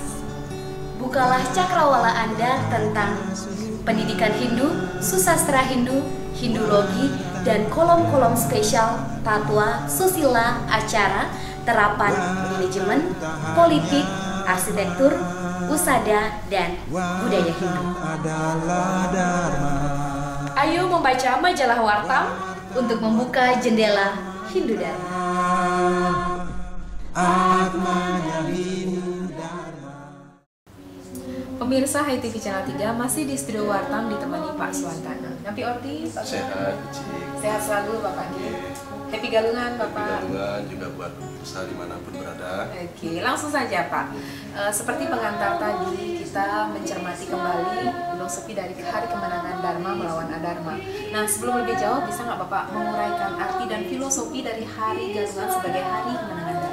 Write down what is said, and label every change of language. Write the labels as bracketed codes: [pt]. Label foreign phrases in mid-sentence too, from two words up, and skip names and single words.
[id] Bukalah cakrawala Anda tentang pendidikan Hindu, susastra Hindu, Hindologi, dan kolom-kolom spesial tatwa, susila, acara, terapan manajemen, politik, arsitektur, usada, dan budaya Hindu. Ayo membaca majalah Wartam Untuk membuka jendela Hindu Dharma. Pemirsa HiTV Channel 3 masih di studio Wartam ditemani Pak Suwantana. [ban] Napi Orti, Pak [id] Sehat, Suwantana. Sehat selalu Bapak Ki. Happy Galungan Bapak. Happy Galungan juga buat pemirsa dimanapun berada. Oke, langsung saja Pak. Seperti pengantar tadi, kita mencermati kembali filosofi dari Hari Kemenangan Dharma melawan Adharma. Nah, sebelum lebih jauh, bisa nggak Bapak menguraikan arti dan filosofi dari Hari Galungan sebagai Hari Kemenangan Dharma?